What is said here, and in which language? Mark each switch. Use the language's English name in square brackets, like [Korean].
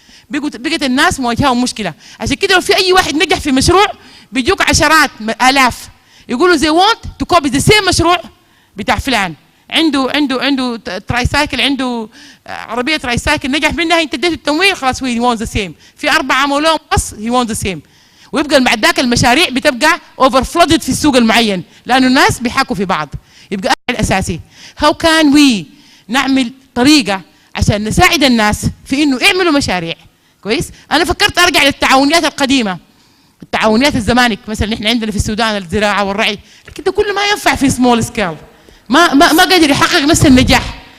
[Arabic] بقت الناس مواجههم مشكله، عشان كده لو في اي واحد نجح في مشروع بيجوك عشرات الاف يقولوا [English] they want to copy the same [Arabic] مشروع بتاع فلان، عنده ترايسايكل، عنده عربيه ترايسايكل نجح منها، انت اديته التمويل خلاص هو [English] he wants the same. [Arabic] في 4 عملوا لهم بس [English] he wants the same. [Arabic] ويبقى بعد ذاك المشاريع بتبقى اوفر فلودد في السوق المعين، لانه الناس بيحاكوا في بعض. يبقى الاساسي [English] how can we [Arabic] نعمل طريقه عشان نساعد الناس في انه يعملوا مشاريع كويس. انا فكرت ارجع للتعاونيات القديمه، التعاونيات الزمانك، مثلا احنا عندنا في السودان الزراعه والرعي، لكن ده كله ما ينفع في سمول سكيل، ما قادر يحقق نفس النجاح.